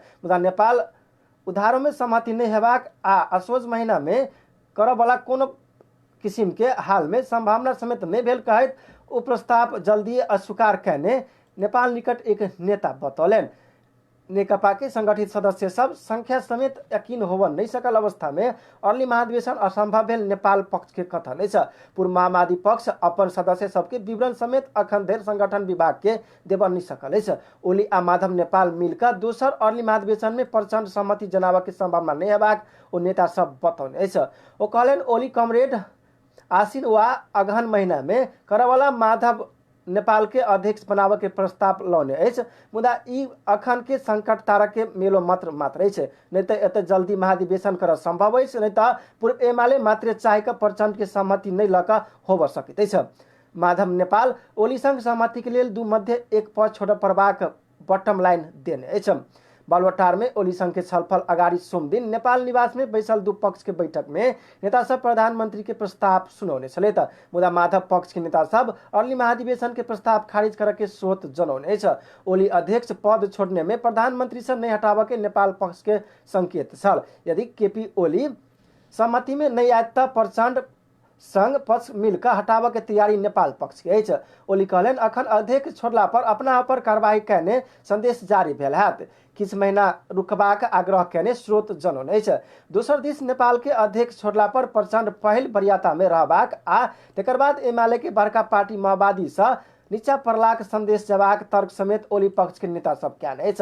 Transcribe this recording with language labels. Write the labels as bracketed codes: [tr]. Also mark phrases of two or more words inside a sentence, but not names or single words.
[mai] मुदा नेपाल उधारों में सहमति नहीं हेबाक आ असोज महीना में करवाला कोनो किसिम के हाल में संभावना समेत नहीं भेल कहत ओ प्रस्ताव जल्दी अस्वीकार करने नेपाल निकट एक नेता बतौलन। नेकपा के संगठित सदस्य सब संख्या समेत यकीन होव नहीं सकल अवस्था में अर्ली महाधिवेशन असंभव भेल नेपाल पक्ष के कथन छ। पूर्व माओवादी पक्ष अपन सदस्य सबके विवरण समेत अखन धरि संगठन विभाग के देव नहीं सकल छ। ओली आ माधव नेपाल मिलकर दोसर अर्ली महाधिवेशन में प्रचंड सहमति जनावा के संभावना नहीं हेबाक ओ नेता सब बतौने छ। ओ कहलन ओली कमरेड आसीन वा अगहन महीना में करवाला माधव नेपाल के अध्यक्ष बनावे के प्रस्ताव लौने अछि। मुदा ई अखन के संकट तारक के मेलो मात्र छै। नहीं तो एत जल्दी महाधिवेशन कर संभव अछि, नहीं तो पूर्व एमाले मात्र चाहे का प्रचंड के सहमति नहीं लक होब सकित छ। माधव नेपाल ओली संग सहमति के लिए 2 मध्य 1 पद छोड़ परबाक [en] bottom line [mai] देने अछि। बालुवाटार में ओली संघ के छलफल अगाडि सोम दिन नेपाल निवास में बैसल 2 पक्ष के बैठक में नेता सब प्रधानमंत्री के प्रस्ताव सुनौने छले त मुदा माधव पक्ष के नेता सब अर्ली महाधिवेशन के प्रस्ताव खारिज करके स्रोत जनौने छ। ओली अध्यक्ष पद छोड़ने में प्रधानमंत्री से नहीं हटावे के नेपाल पक्ष के संकेत छल। यदि केपी ओली सहमति में नहीं आए तो प्रचंड संघ पक्ष मिलकर हटाबे के तैयारी नेपाल पक्ष के अछि। ओली कहलन अखन अध्यक्ष छोड़ला पर अपना पर कार्रवाई करने संदेश जारी भेल हैत। किछु महीना रुकबाक आग्रह केने स्रोत जनौन अछि। दोसर दिस नेपाल के अध्यक्ष छोड़ला पर प्रचंड पहिल वरीयता में रहबाक आ तकर बाद एमाले के बड़का पार्टी माओवादी से नीचा पड़लाक संदेश जबाक तर्क समेत ओली पक्ष के नेता सब कएने अछि।